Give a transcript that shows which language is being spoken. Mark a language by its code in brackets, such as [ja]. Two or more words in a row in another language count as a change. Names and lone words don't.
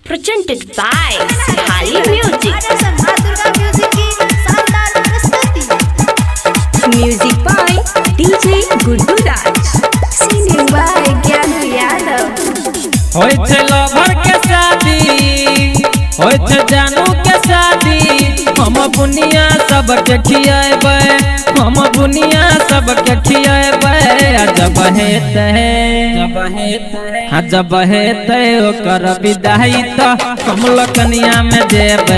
[en] presented by Hali Music. Music by DJ Guddu Raj. Singing by Gyanu Yadav. [mai] होय छे लवर के शादी, होय छे जानू के शादी, हम बुनिया सबके खियाबे, हम बुनिया सबके खियाबे। जब हेते ओकर विदाई त हम लकनिया में देबे।